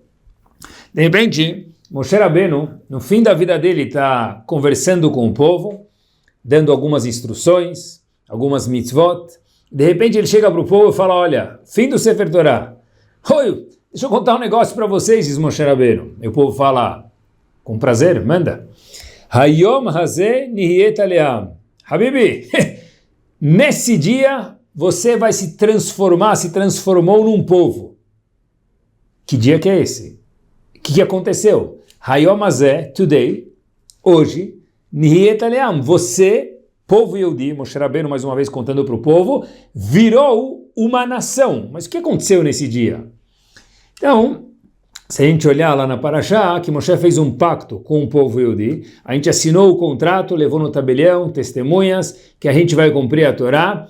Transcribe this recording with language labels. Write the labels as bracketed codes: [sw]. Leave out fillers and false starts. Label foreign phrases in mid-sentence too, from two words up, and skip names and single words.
[pt] De repente, Moshe Rabbeinu, no fim da vida dele, está conversando com o povo, dando algumas instruções, algumas mitzvot. De repente ele chega para o povo e fala: olha, fim do Sefer Torá. Oi, deixa eu contar um negócio para vocês, diz Moshe Rabbeinu. E o povo fala: com prazer, manda. [he] היום הזה נהיית לעם. [pt] Habibi, nesse dia você vai se transformar, se transformou num povo. Que dia que é esse? O que aconteceu? [he] היום הזה, [pt] today, hoje, [he] נהיית לעם, [pt] você, povo Yehudi, Moshe Rabbeinu mais uma vez contando para o povo, virou uma nação. Mas o que aconteceu nesse dia? Então, se a gente olhar lá na Parashá, que Moshe fez um pacto com o povo Yehudi, a gente assinou o contrato, levou no tabelião, testemunhas, que a gente vai cumprir a Torá.